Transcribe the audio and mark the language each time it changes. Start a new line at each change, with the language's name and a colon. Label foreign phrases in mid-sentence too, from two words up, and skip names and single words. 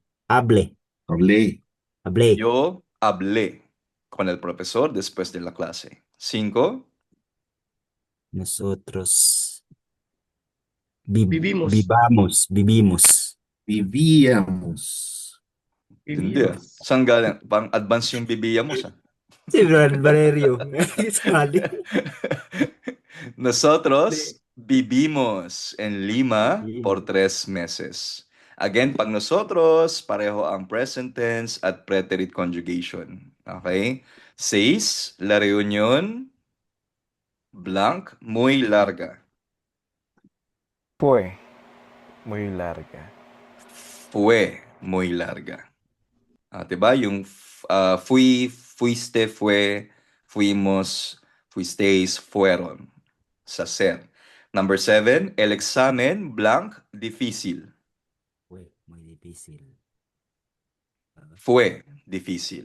Spanish: Hablé. hablé, Yo hablé con el profesor después de la clase. 5. nosotros Vivimos. vivimos. Vivíamos.
Filipino: Hindi ah. Saan galing? Pang advance yung bibiya mo sa. Sí, Valerio, sali.
Spanish: Nosotros vivimos en Lima por Vivimos. 3 meses.
Filipino: Again, pag nosotros, pareho ang
English: present tense
Filipino: at
English: preterite conjugation.
Filipino: Okay?
Spanish: 6. La reunión blank muy larga. Fue muy larga. Fue muy larga.
Filipino: Diba?
Spanish: Yung fuiste, fue, fuimos, fuisteis, fueron.
Filipino: Sa ser.
Spanish: Number 7, el examen blank difícil. Fue muy difícil. Fue difícil.